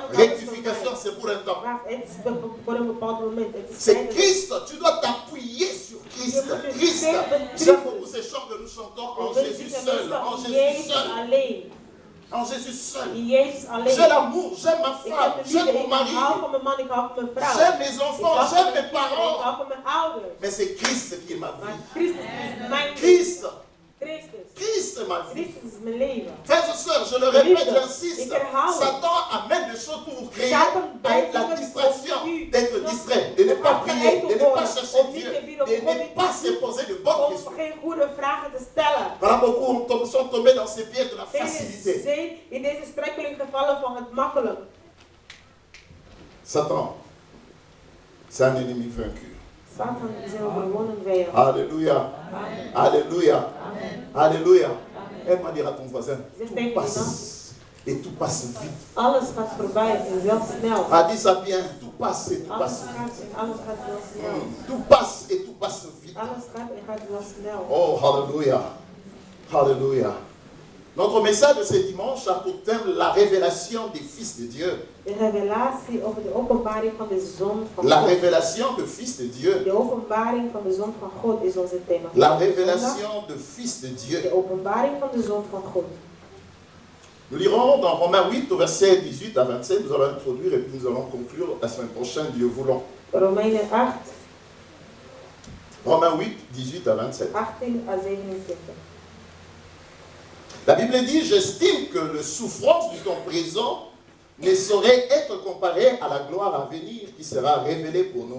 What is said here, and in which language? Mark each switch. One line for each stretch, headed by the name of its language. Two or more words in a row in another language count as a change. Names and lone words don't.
Dutch: man is alles voor
French: Rectification,
Dutch: mij.
French: c'est pour un temps.
Dutch: Maar het is voor een bepaald moment. Het is
French: C'est
Dutch: tijdelijk.
French: Christ. Tu dois t'appuyer sur Christ.
Dutch: Je moet je
French: Christ.
Dutch: steunen op
French: J'aime
Dutch: Christus.
French: beaucoup ces chants que nous chantons en
Dutch: We
French: Jésus
Dutch: zitten
French: seul.
Dutch: meestal
French: En
Dutch: in
French: Jésus
Dutch: Jezus
French: seul.
Dutch: alleen.
French: En Jésus seul.
Dutch: In Jezus alleen.
French: J'ai l'amour, j'aime ma
Dutch: Ik heb
French: femme,
Dutch: de
French: j'aime
Dutch: liefde,
French: mon
Dutch: ik
French: mari,
Dutch: hou van mijn man, ik hou van mijn vrouw.
French: j'aime mes
Dutch: Ik hou
French: enfants,
Dutch: van
French: j'aime
Dutch: mijn
French: mes
Dutch: kinderen, ik hou
French: parents.
Dutch: van mijn ouders.
French: Mais c'est Christ qui est ma
Dutch: Maar
French: vie.
Dutch: Christus is mijn
French: Christ,
Dutch: Christus.
French: Christ est ma vie.
Dutch: Christus is mijn leven.
French: Frères et sœurs, je le répète, j'insiste,
Dutch: Ik herhaal het.
French: Satan amène des choses pour vous créer
Dutch: Satan brengt
French: la
Dutch: dingen
French: distraction,
Dutch: op u.
French: d'être distrait, de ne pas prier, de ne pas chercher
Dutch: Om niet
French: Dieu,
Dutch: te bidden,
French: de
Dutch: om God
French: ne
Dutch: niet
French: pas
Dutch: te
French: se poser de bonnes
Dutch: Om
French: questions.
Dutch: geen goede vragen te stellen.
French: Voilà, beaucoup sont tombés dans ces pièges de la
Dutch: Velen
French: facilité.
Dutch: zijn in deze strekkeling gevallen van het makkelijk.
French: Satan, c'est un ennemi vaincu.
Dutch: Satan is een overwonnen vijand.
French: Alléluia, Alléluia, Alléluia. Elle m'a dit à ton voisin,
Dutch: Zeg
French: tout
Dutch: tegen
French: passe
Dutch: iemand,
French: et tout passe vite.
Dutch: alles gaat voorbij en wel snel.
French: Ah, dis ça bien, tout passe et tout
Dutch: Alles
French: passe
Dutch: gaat
French: vite.
Dutch: en alles gaat wel snel.
French: Tout passe et tout passe vite.
Dutch: Alles gaat en gaat wel snel.
French: Oh, Alléluia, Alléluia. Notre message de ce dimanche a pour thème la révélation des fils de Dieu.
Dutch: De revelatie over de openbaring van de Zoon van
French: La
Dutch: God.
French: révélation de fils de Dieu.
Dutch: De openbaring van de Zoon van God is onze thema.
French: La révélation de fils de
Dutch: De
French: Dieu.
Dutch: openbaring van de Zoon van God.
French: Nous lirons dans Romains 8 au verset 18 à 27. Nous allons introduire et puis nous allons conclure la semaine prochaine, Dieu voulant.
Dutch: Romeinen 8,
French: Romains 8, 18 à 27. 18 à 27. La Bible dit, j'estime que les souffrances du temps présent ne sauraient être comparées à la gloire à venir qui sera révélée pour nous.